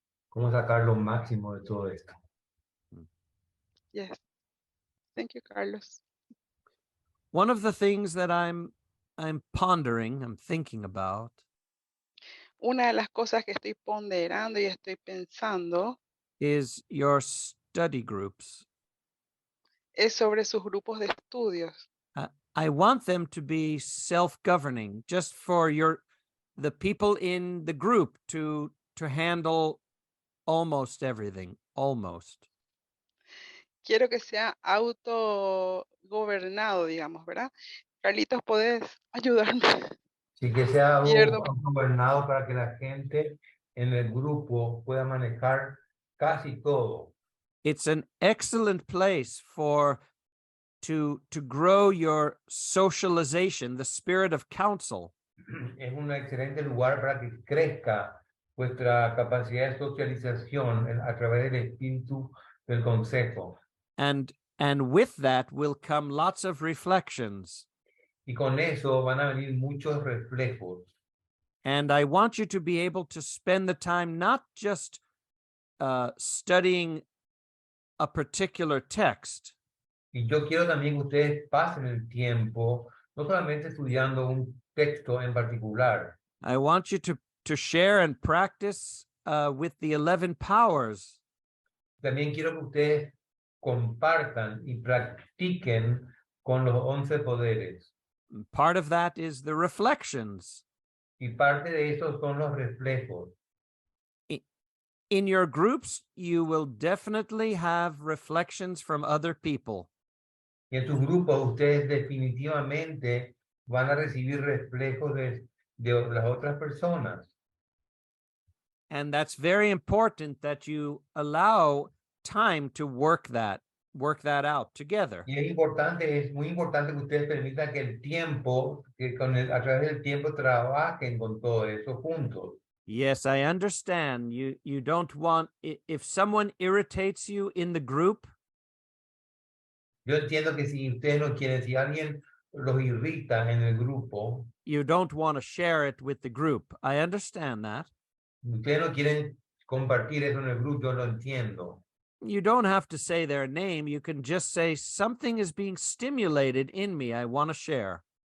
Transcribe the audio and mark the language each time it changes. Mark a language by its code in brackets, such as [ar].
[es] ¿Cómo sacar lo máximo de todo esto? [en] Yes. Thank you, Carlos. One of the things that I'm pondering, I'm thinking about, [es] Una de las cosas que estoy ponderando y estoy pensando [en] is your study groups. [es] es sobre sus grupos de estudios. [en] I want them to be self-governing, just for the people in the group to handle almost everything, almost. [es] Quiero que sea autogobernado, digamos, ¿verdad? Carlitos, ¿puedes ayudarme? Sí, que sea Pierdo. gobernado para que la gente en el grupo pueda manejar casi todo. [en] It's an excellent place to grow your socialization, the spirit of counsel. [es] Es un excelente lugar para que crezca vuestra capacidad de socialización a través del espíritu del consejo. [en] And with that will come lots of reflections. [es] Y con eso van a venir muchos reflejos. [en] And I want you to be able to spend the time not just studying a particular text. [es] Y yo quiero también que ustedes pasen el tiempo no solamente estudiando un texto en particular. [en] I want you to share and practice with the 11 powers. [es] También quiero que ustedes compartan y practiquen con los 11 poderes. [en] Part of that is the reflections. [es] Y parte de eso son los reflejos. [en] In your groups, you will definitely have reflections from other people. [es] Y en sus grupos ustedes definitivamente van a recibir reflejos de las otras personas. [en] And that's very important that you allow time to work that out together. [es] Y es importante, es muy importante que ustedes permitan que el tiempo, a través del tiempo trabajen con todo eso juntos. [en] Yes, I understand. You don't want, if someone irritates you in the group, [es] Yo entiendo que si ustedes no quieren, si alguien los irrita en el grupo, [en] you don't want to share it with the group. I understand that. [es] ustedes no quieren compartir eso en el grupo, yo lo entiendo. [en] You don't have to say their name. You can just say something is being stimulated in me. I want to share.